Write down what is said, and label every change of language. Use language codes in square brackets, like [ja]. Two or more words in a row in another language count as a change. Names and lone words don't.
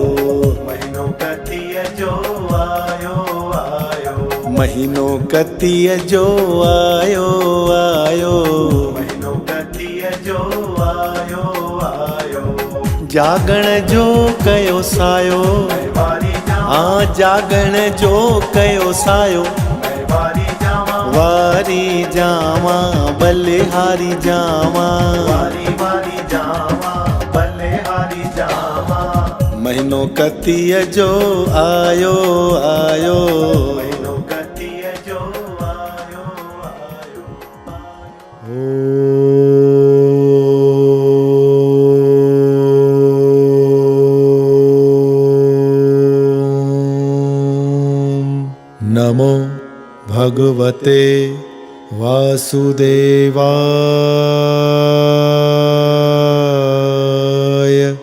[sd] महीनो कतीअ जो आयो आयो, महीनो कतीअ जो आयो आयो, महीनो कतीअ जो आयो आयो। जागण जो कयो सायो, वारी हाँ जागण जो कयो सायो, वारी जावा, वारी जावा बलिहारी जावा, वारी वारी जावा, बलिहारी जावा। महीनो कतीअ जो आयो आयो, महीनो कतीअ जो आयो आयो। [sa] नमो भगवते वासुदेवाय।